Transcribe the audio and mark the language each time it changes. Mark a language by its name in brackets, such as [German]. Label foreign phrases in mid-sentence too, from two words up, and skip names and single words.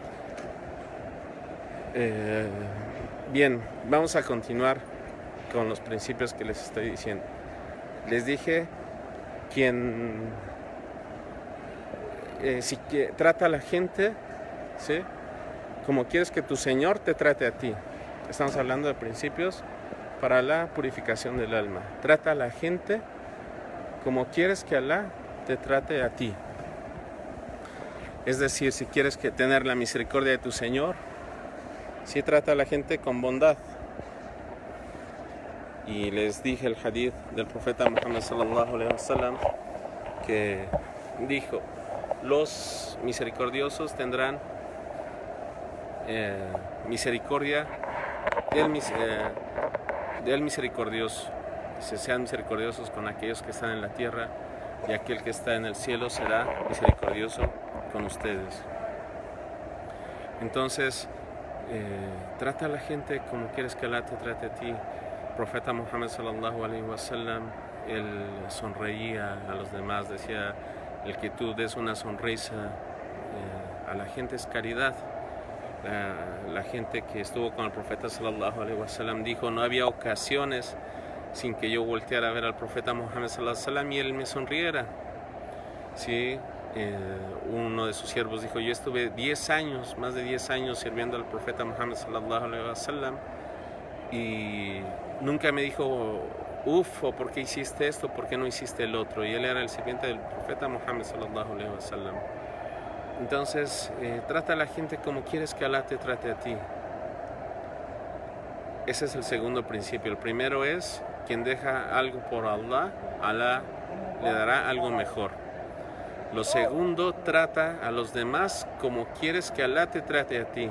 [Spanish] Bien, vamos a continuar con los principios que les estoy diciendo. Les dije, si trata a la gente, ¿sí?, como quieres que tu Señor te trate a ti. Estamos hablando de principios para la purificación del alma. Trata a la gente como quieres que Alá te trate a ti. Es decir, si quieres tener la misericordia de tu Señor, sí, trata a la gente con bondad. Y les dije el hadith del profeta Muhammad [Arabic] صلى الله عليه وسلم, [Spanish] que dijo: los misericordiosos tendrán misericordia del misericordioso. Sean misericordiosos con aquellos que están en la tierra, y aquel que está en el cielo será misericordioso con ustedes. Entonces, trata a la gente como quieres que Allah te trate a ti. El profeta Muhammad [Arabic] صلى الله عليه وسلم, [Spanish] él sonreía a los demás, decía: el que tú des una sonrisa a la gente es caridad. La gente que estuvo con el profeta [Arabic] صلى الله عليه وسلم [Spanish] dijo: no había ocasiones sin que yo volteara a ver al profeta Muhammad [Arabic] صلى الله عليه وسلم [Spanish] y él me sonriera. Sí, uno de sus siervos dijo: yo estuve 10 años, más de 10 años sirviendo al profeta Muhammad [Arabic] صلى الله عليه وسلم, [Spanish] y nunca me dijo o ¿por qué hiciste esto? ¿Por qué no hiciste el otro? Y él era el sirviente del profeta Muhammad [Arabic] صلى الله عليه وسلم. [Spanish] Entonces, trata a la gente como quieres que Allah te trate a ti. Ese es el segundo principio. El primero es: quien deja algo por Allah, Allah le dará algo mejor. Lo segundo, trata a los demás como quieres que Allah te trate a ti.